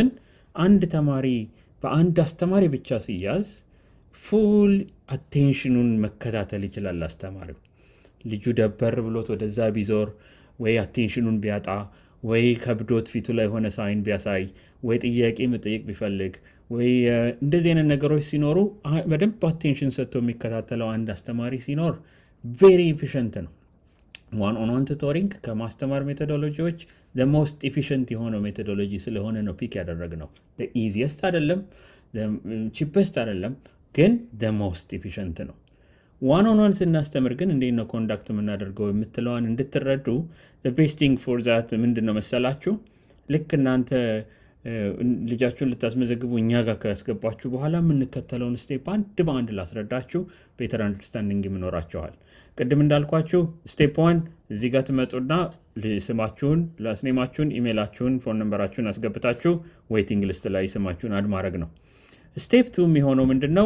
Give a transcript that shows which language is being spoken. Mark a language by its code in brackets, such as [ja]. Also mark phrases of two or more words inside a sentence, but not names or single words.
[am] አንድ ተማሪ በአንድ አስተማሪ ብቻ ሲያዝ ፉል አቴንሽኑን መከታተል ይችላል አስተማሪው። ልጁ ደበር ብሎት ወደዛ ቢዞር ወይ አቴንሽኑን ቢያጣ ወይ ከብዶት ፊቱ ላይ የሆነ ሳይን ቢያሳይ ወይ ጥያቄ መጠየቅ ቢፈልግ ወይ እንደዚህ አይነት ነገሮች ሲኖሩ በደንብ አቴንሽን ሰጥቶ የሚከታተለው አንድ አስተማሪ ሲኖር [en] very efficient [am] ነው። [en] one on one tutoring [am] ከማስተማር ሜቶዶሎጂዎች [en] the most efficient [am] የሆነው ሜቶዶሎጂ ስለሆነ ነው ፒክ ያደረግነው። [en] the easiest [am] አይደለም፣ cheapest አይደለም፣ ግን [en] the most efficient [am] ነው። [en] one on one [am] ስናስተምር ግን እንዴት ነው ኮንዳክት የምናደርገው የምትለዋን እንድትረዱ [en] the best thing for that [am] ምንድን ነው መሰላችሁ? ልክ እናንተ ልጃችሁን ልታስመዘግቡ እኛ ጋር ካስገባችሁ በኋላ የምንከተለውን ስቴፕ አንድ በአንድ ላስረዳችሁ [en] better understanding [am] ይኖራችኋል። ቅድም እንዳልኳችሁ ስቴፕ 1 እዚህ ጋር ትመጡና ስማችሁን፣ ላስት ኔማችሁን፣ ኢሜላችሁን፣ ፎን ነምበራችሁን አስገብታችሁ [en] waiting list [am] ላይ ስማችሁን አድ ማድረግ ነው። ስቴፕ 2 የሚሆነው ምንድነው?